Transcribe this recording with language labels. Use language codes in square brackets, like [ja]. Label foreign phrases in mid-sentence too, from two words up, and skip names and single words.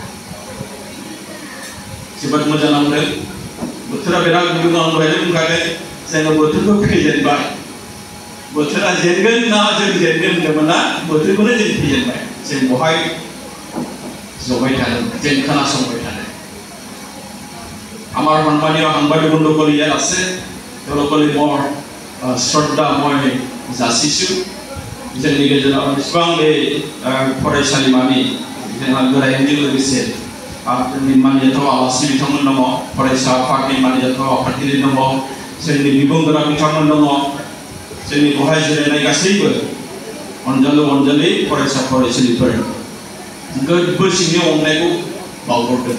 [brx] जोबोद मोजां नांदों। बोथोरा बिराद गुदुं, आं दहायनो बुंखादों। जोङो बोथोरखौ फेजेनबाय। बोथोरा जेनगोन ना जों जेनगोन होनदोंमोन ना, बोथोरखौनो जों फेजेनबाय। जों बहाय जबाय थादों, जों खोनासंबाय थादों। [as] আমার সম্মানীয় সাংবাদিক বন্ধুসকল ইয়াত আছে, তেওঁলোকলৈ মই শ্ৰদ্ধা মই যাচিছো। [brx] जोंनि गेजेराव बेसेबां बे फरायसालिमानि जोंहा गोरायुंजों लोगोसे जोंनि मानिजाथाव आलासि बिथांमोन दङ, फरायसा आफादनि मानिजाथाव आफादगिरि दङ, जोंनि बिबुंगोरा बिथांमोन दङ, जोंनि बहाय जिरायनाय गासैबो अनजालि फरायसा फरायसुलिफोर गोसो सिंनि अननायखौ बावहरदों।